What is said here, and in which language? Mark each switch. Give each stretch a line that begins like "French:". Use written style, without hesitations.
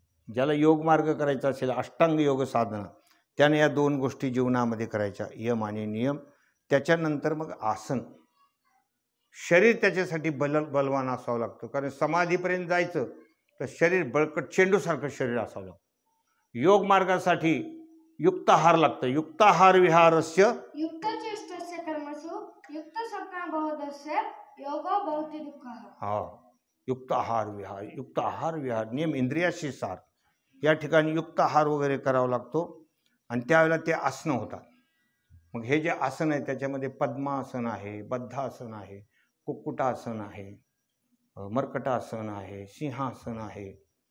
Marathi: ज्याला योग मार्ग करायचा असेल, अष्टांग योग साधना, त्याने या दोन गोष्टी जीवनामध्ये करायच्या, यम आणि नियम. त्याच्यानंतर मग आसन. शरीर त्याच्यासाठी बलवान असावं लागतं, कारण समाधीपर्यंत जायचं तर शरीर बळकट चेंडूसारखं शरीर असावं लागतं. योग मार्गासाठी युक्ताहार लागतं.
Sanskrit: युक्ताहार विहारस्य युक्तचेष्टस्य कर्मसु युक्त स्वप्नबोधस्य योगो भवति दुःखः.
Marathi: हा, युक्त आहार विहार. युक्त आहार विहार नियम इंद्रियाशी सार. या ठिकाणी युक्त आहार वगैरे करावा लागतो आणि त्यावेळेला ते आसनं होतात. मग हे जे आसन आहे त्याच्यामध्ये पद्मासन आहे, बद्धासन आहे, कुक्कुटासन आहे, मर्कटासन आहे, सिंहासन आहे.